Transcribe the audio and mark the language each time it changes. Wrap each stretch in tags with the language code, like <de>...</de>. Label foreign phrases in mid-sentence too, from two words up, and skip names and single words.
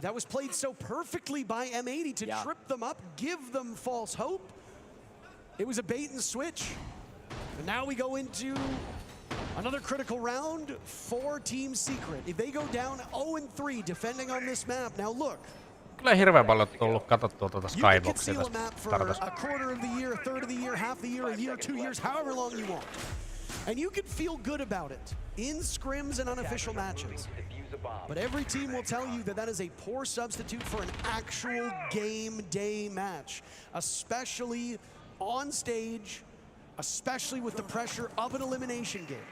<en>That was played so perfectly by M80 to trip them up, give them false hope. It was a bait and switch. And now we go into another critical round for Team Secret. If they go down 0-3 defending on this map, now look.</en> <fi>Kyllä hirveän paljon tullut katsottua tuota Skyboxia tästä.</fi> <en>A quarter of the year, a third of the year, half the year, a year, 2 years, however long you want. And you can feel good about it in scrims and unofficial matches. But every team will tell you that that is a poor substitute for an actual game day match, especially on stage, especially with the pressure of an elimination game.</en>